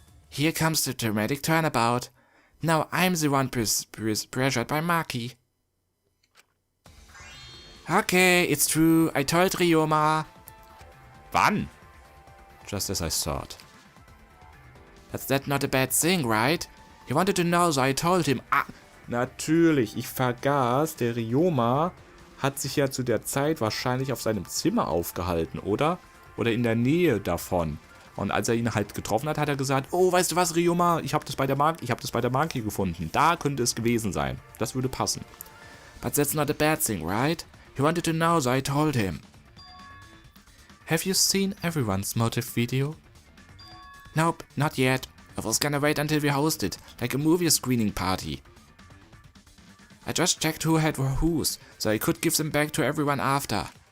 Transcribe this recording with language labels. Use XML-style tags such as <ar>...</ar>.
<en>Here comes the dramatic turnabout. Now I'm the one pressured by Maki. Okay, it's true. I told Ryoma.</en> <de>Wann?</de> <en>Just as I thought. That's that not a bad thing, right? He wanted to know, so I told him. Ah,</en> <de>natürlich, ich vergaß, der Ryoma hat sich ja zu der Zeit wahrscheinlich auf seinem Zimmer aufgehalten, oder? Oder in der Nähe davon. Und als er ihn halt getroffen hat, hat er gesagt, oh, weißt du was, Ryoma, ich habe das bei der Maki gefunden. Da könnte es gewesen sein. Das würde passen.</de> <en>But that's not a bad thing, right? He wanted to know, so I told him. Have you seen everyone's motive video? Nope, not yet. I was gonna wait until we hosted, like a movie screening party. I just checked who had whose, so I could give them back to everyone after.</en>